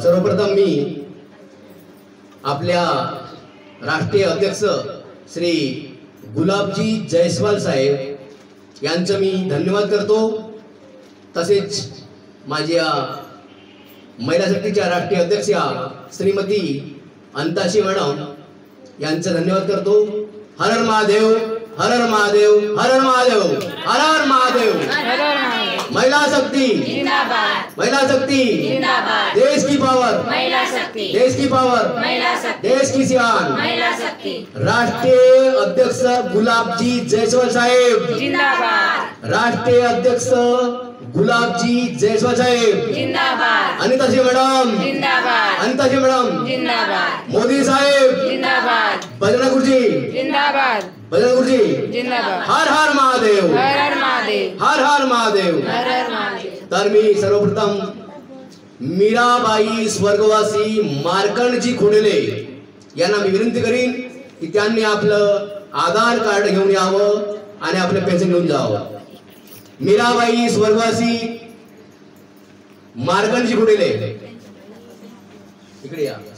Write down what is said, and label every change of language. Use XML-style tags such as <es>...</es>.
<mr>सर्वप्रथम मी आपल्या राष्ट्रीय अध्यक्ष श्री गुलाबजी जयस्वाल साहेब यांचं मी धन्यवाद करतो। तसेच माझ्या महिला शक्तीच्या राष्ट्रीय अध्यक्षा श्रीमती अंताशी मॅडम यांचं धन्यवाद करतो।</mr> <hi>हर हर महादेव, हर हर महादेव, हर हर महादेव, हर हर महादेव। महिला शक्ति जिंदाबाद, महिला शक्ति जिंदाबाद, देश की पावर महिला शक्ति, देश की पावर महिला शक्ति, देश की शान महिला शक्ति। राष्ट्रीय अध्यक्ष गुलाबजी जयस्वाल साहेब जिंदाबाद, राष्ट्रीय अध्यक्ष गुलाबजी जयस्वाल साहेब जिंदाबाद, अनिताजी मॅडम जिंदाबाद, अनिताजी मॅडम जिंदाबाद, मोदी साहेब जिंदाबाद, बजरंग गुरुजी जिंदाबाद, बजरंग गुरुजी जिंदाबाद। हर हर महादेव, हर हर महादेव, हर हर महादेव, हर हर महादेव।</hi> <mr>तर मी सर्वप्रथम मीराबाई स्वर्गवासी मार्कंडजी खुडेले यांना मी विनंती करीन की त्यांनी आपलं आधार कार्ड घेऊन यावं आणि आपलं पेन्शन घेऊन जावं। मीराबाई स्वर्गवासी मार्कंडजी खुडेले इकडे या।</mr>